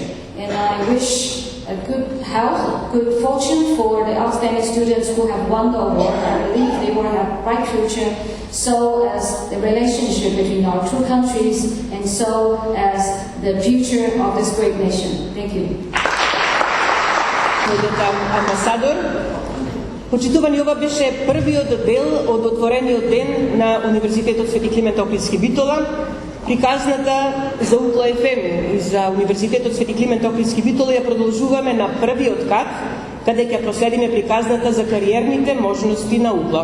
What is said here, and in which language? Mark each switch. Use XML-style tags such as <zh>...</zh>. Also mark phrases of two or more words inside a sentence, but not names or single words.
<en>And I wish a good health, good fortune for the outstanding students who have won the award. I believe they will have a bright future, so as the relationship between our two countries, and so as the future of this great nation. Thank you.</en> <mk>Амбасадор, почитувани, ова беше првиот дел од отворениот ден на Универзитетот Свети Климент Охридски Битола. Приказната за УКЛО ФМ и за Универзитетот Свети Климент Охридски Битола ја продолжуваме на првиот кат, каде ќе проследиме приказната за кариерните можности на УКЛО.</mk>